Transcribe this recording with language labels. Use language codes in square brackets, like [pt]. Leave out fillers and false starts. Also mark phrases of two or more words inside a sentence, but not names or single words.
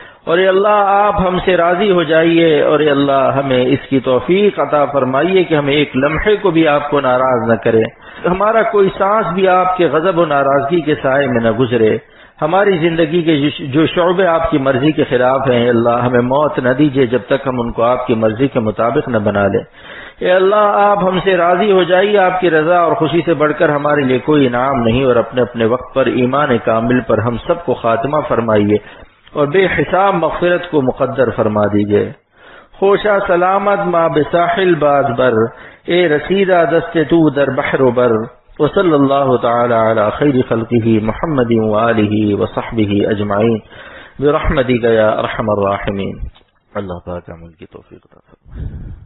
[ur] اور اے اللہ آپ ہم سے راضی ہو جائیے، اور اے اللہ ہمیں اس کی توفیق عطا فرمائیے کہ ہمیں ایک لمحے کو بھی آپ کو ناراض نہ کرے، ہمارا کوئی سانس بھی آپ کے غضب و ناراضگی کے سائے میں نہ گزرے، ہماری زندگی کے جو شعبے آپ کی مرضی کے خلاف ہیں اللہ ہمیں موت نہ دیجیے جب تک ہم ان کو آپ کی مرضی کے مطابق نہ بنا لیں۔ اے اللہ آپ ہم سے راضی ہو جائیے، آپ کی رضا اور خوشی سے بڑھ کر ہمارے لیے کوئی انعام نہیں، اور اپنے اپنے وقت پر ایمان کامل پر ہم سب کو خاتمہ فرمائیے اور بے حساب مغفرت کو مقدر فرما دیجیے۔ [fa] خوشا سلامت ما بساحل باز بر، اے رسیدہ دست تو در بحر و بر، [ar] وصلی اللہ تعالی علی خیر خلقہ محمد وآلہ وصحبہ اجمعین برحمتک یا ارحم الراحمین۔ [ur] اللہ پاک عمل کی توفیق عطا فرمائے۔